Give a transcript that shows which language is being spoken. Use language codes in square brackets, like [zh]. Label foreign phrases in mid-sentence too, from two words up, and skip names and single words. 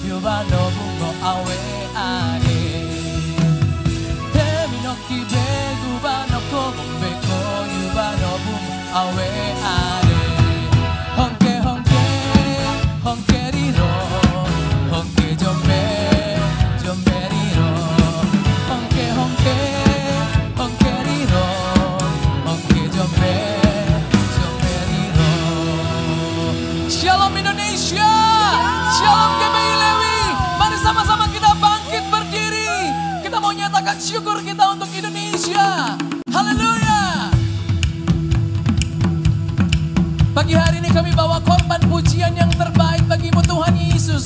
[id] yubano bungo awe ade. Temino kibe gubano komo beko yubano bungo awe ade. Honke honke honke riro, honke jombe jombe riro, honke honke honke riro, honke jombe jombe riro. Shalom Indonesia, shalom GBI Lewi. Mari sama-sama kita bangkit berdiri. Kita mau nyatakan syukur kita untuk Indonesia. Haleluya. Pagi hari ini kami bawa korban pujian yang terbaik bagimu Tuhan Yesus.